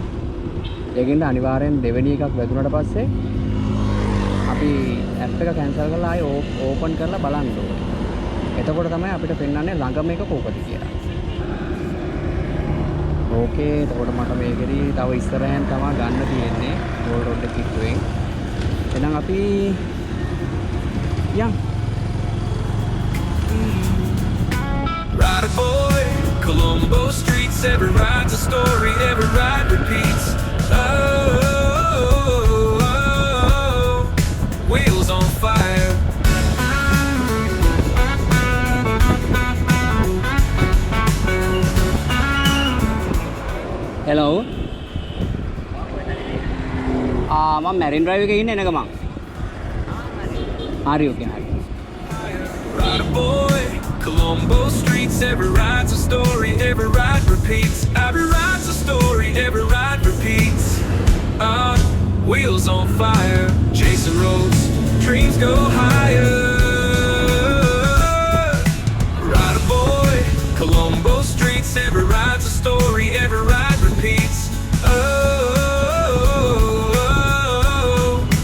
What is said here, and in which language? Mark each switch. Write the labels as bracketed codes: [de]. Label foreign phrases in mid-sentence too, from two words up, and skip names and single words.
[si] ඒකින්ද අනිවාර්යෙන් දෙවෙනි එකක් වැදුනට පස්සේ අපි ඇප් එක කැන්සල් කරලා ආයෙ ඕපන් කරලා බලන්න ඕනේ. එතකොට තමයි අපිට පෙන්වන්නේ ළඟම එක කොහොමද කියලා. ඕකේ එතකොට මට මේකෙදි තව ඉස්සරහෙන් තමයි ගන්න තියෙන්නේ රෝල් රෝඩ් එක කිට්ටුවෙන්. එහෙනම් අපි යම් [en] Ride a boy, Colombo streets, every ride's a story, every ride repeats. Oh, wheels on fire. [si] hello මම මැරින් ඩ්‍රයිව් එකේ ඉන්නේ එන ගමන්. හරි ඕකේ හරි. [en] Ride a boy, Colombo streets, every ride's a story, every ride repeats. Every ride's a story, every ride repeats. Wheels on fire, chasing roads, dreams go higher. Ride a boy, Colombo streets, every ride's a story, every ride repeats. Oh,